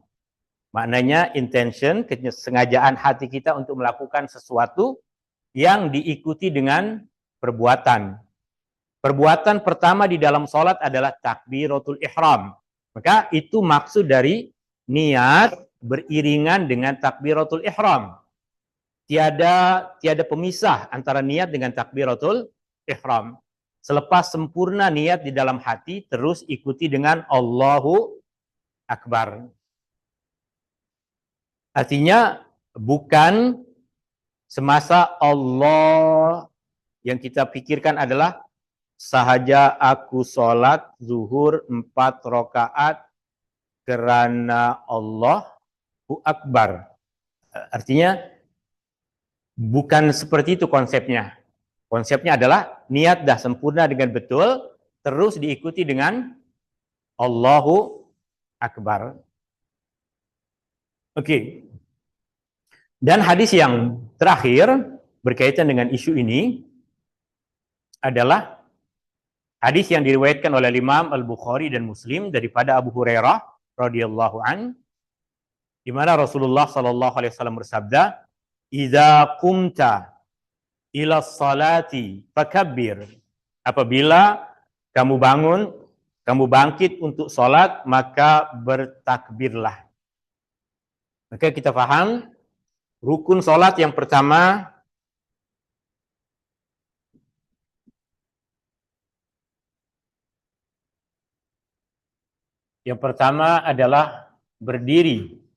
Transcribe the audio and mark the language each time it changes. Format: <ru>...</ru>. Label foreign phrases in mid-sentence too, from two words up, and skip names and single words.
<ms>Maknanya intention, kesengajaan hati kita untuk melakukan sesuatu yang diikuti dengan perbuatan. Perbuatan pertama di dalam sholat adalah takbiratul ihram. Maka itu maksud dari niat beriringan dengan takbiratul ihram. Tiada pemisah antara niat dengan takbiratul ihram. Selepas sempurna niat di dalam hati, terus ikuti dengan</ms> <ar>الله أكبر.</ar> <ms>Artinya bukan semasa Allah yang kita pikirkan adalah sahaja aku sholat zuhur 4 rakaat kerana</ms> <ar>الله أكبر.</ar> <ms>Artinya bukan seperti itu konsepnya. Konsepnya adalah niat dah sempurna dengan betul, terus diikuti dengan</ms> <ar>الله أكبر.</ar> <ms>Oke. Dan hadis yang terakhir berkaitan dengan isu ini adalah hadis yang diriwayatkan oleh Imam Al-Bukhari dan Muslim daripada Abu Hurairah</ms> <ar>رضي الله عن,</ar> <ms>di mana Rasulullah</ms> <ar>صلى الله عليه وسلم</ar> <ms>bersabda,</ms> <ar>"إذا قمت إلى الصلاة فكبر."</ar> <ms>Apabila kamu bangun, kamu bangkit untuk salat, maka bertakbirlah. Maka kita paham rukun salat yang pertama adalah berdiri.</ms>